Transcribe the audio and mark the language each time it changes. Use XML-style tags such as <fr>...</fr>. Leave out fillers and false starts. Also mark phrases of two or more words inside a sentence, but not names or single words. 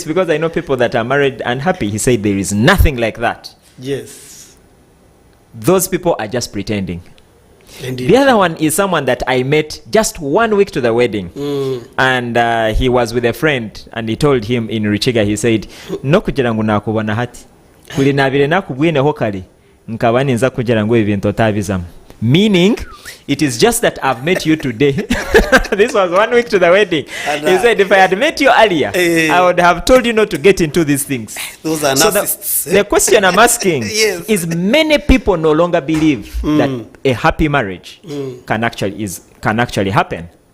<en>Because I know people that are married and happy. He said, there is nothing like that. Yes. Those people are just pretending. Indeed. The other one is someone that I met just 1 week to the wedding. And he was with a friend, and he told him in Richiga, he said,</en> <cgg>no kugira ngu nakubona hati. Kuli nabire nakubwine ho kali. Nkabani nza kugira ngu ebintu otabizamu.</cgg> <en>Meaning, it is just that I've met you today. This was 1 week to the wedding. And, he said, if I had met you earlier, I would have told you not to get into these things. Those are narcissists. The question I'm asking Yes. is, many people no longer believe that a happy marriage can actually happen.</en>